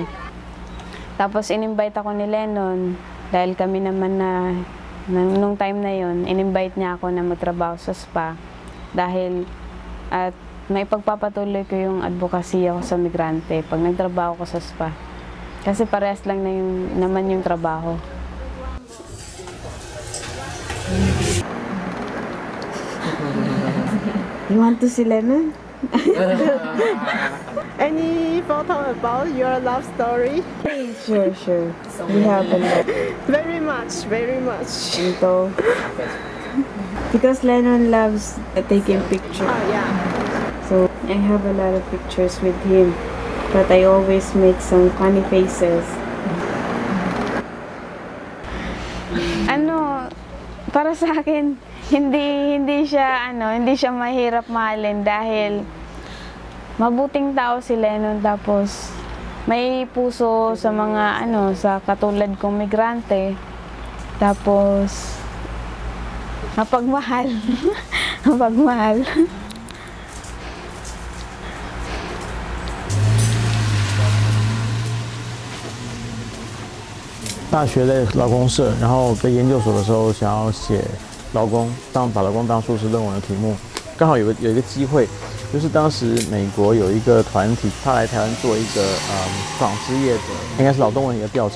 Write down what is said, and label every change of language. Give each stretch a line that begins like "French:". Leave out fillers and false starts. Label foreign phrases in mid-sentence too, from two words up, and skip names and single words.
Filipino: Tapos in-invite ako ni Lennon dahil kami naman nung time na yun, in-invite niya ako na magtrabaho sa spa dahil at may pagpapatuloy ko yung advocacy ako sa migrante pag nagtrabaho ko sa spa. Kasi parehas lang naman yung trabaho.
English: You want to see Lennon? Any photo about your love story? Sure. We have a lot. Very much.
Filipino: Ito.
English: Because Lennon loves taking pictures. Oh, yeah. So I have a lot of pictures with him. But I always make some funny faces.
Filipino: Para sa akin, hindi siya mahirap mahalin dahil mabuting tao si Lennon, tapos may puso sa mga sa katulad kong migrante, tapos mapagmahal. Mapagmahal.
Chinese: 大学的劳工社，然后在研究所的时候想要写劳工，把劳工当硕士论文的题目，刚好有一个机会， 就是当时美国有一个团体，他来台湾做一个纺织业的，应该是劳动问题的调查。